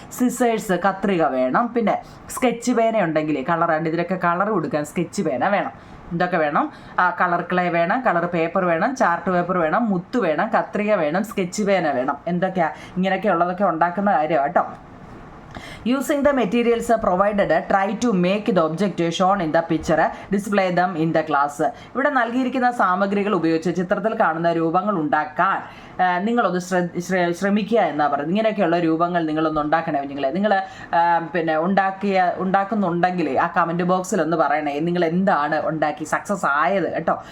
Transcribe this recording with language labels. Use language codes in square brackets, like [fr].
[ml] Scissors, കത്രിക വേണം. പിന്നെ സ്കെച്ച് പേന ഉണ്ടെങ്കിൽ കളറാണ്ട് ഇതിലൊക്കെ കളർ കൊടുക്കാൻ സ്കെച്ച് പേന വേണം. ഇതൊക്കെ വേണം. കളർ ക്ലേ വേണം, കളർ പേപ്പർ വേണം, ചാർട്ട് പേപ്പർ വേണം, മുത്ത് വേണം, കത്രിക വേണം, സ്കെച്ച് പേന വേണം. എന്തൊക്കെയാണ് ഇങ്ങനെയൊക്കെ ഉള്ളതൊക്കെ ഉണ്ടാക്കുന്ന കാര്യമാണ് കേട്ടോ. [en] Using the materials provided, try to make the object shown in the picture, display them in the class. [ml] ഇവിടെ നൽകിയിരിക്കുന്ന സാമഗ്രികൾ ഉപയോഗിച്ച് ചിത്രത്തിൽ കാണുന്ന രൂപങ്ങൾ ഉണ്ടാക്കാൻ നിങ്ങളൊന്ന് ശ്രമിക്കുക എന്നാണ് പറയുന്നത്. ഇങ്ങനെയൊക്കെയുള്ള രൂപങ്ങൾ നിങ്ങളൊന്ന് ഉണ്ടാക്കണേ നിങ്ങൾ പിന്നെ ഉണ്ടാക്കുന്നുണ്ടെങ്കിൽ ആ കമൻറ്റ് ബോക്സിൽ ഒന്ന് പറയണേ നിങ്ങൾ എന്താണ് ഉണ്ടാക്കി സക്സസ് ആയത് കേട്ടോ.